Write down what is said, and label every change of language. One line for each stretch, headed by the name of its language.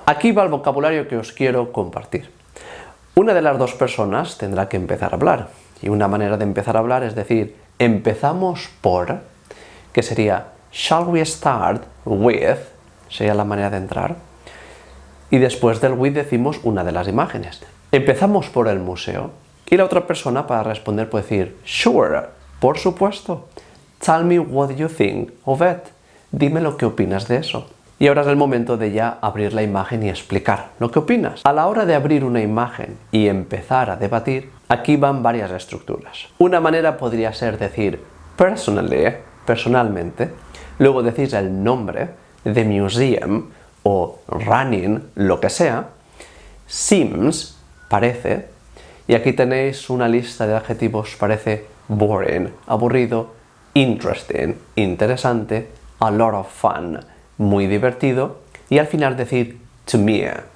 Spanish: Aquí va el vocabulario que os quiero compartir. Una de las dos personas tendrá que empezar a hablar y una manera de empezar a hablar es decir, empezamos por, que sería
English: shall we start with,
Spanish: sería la manera de entrar, y después del with decimos una de las imágenes. Empezamos por el museo y la otra persona para responder puede decir
English: sure,
Spanish: por supuesto.
English: Tell me what you think of it.
Spanish: Dime lo que opinas de eso. Y ahora es el momento de ya abrir la imagen y explicar lo que opinas. A la hora de abrir una imagen y empezar a debatir, aquí van varias estructuras. Una manera podría ser decir personally, personalmente, luego decís el nombre, the museum o running, lo que sea, seems, parece, y aquí tenéis una lista de adjetivos, parece boring, aburrido, interesting, interesante,
English: a lot of fun,
Spanish: muy divertido, y al final decir
English: to me.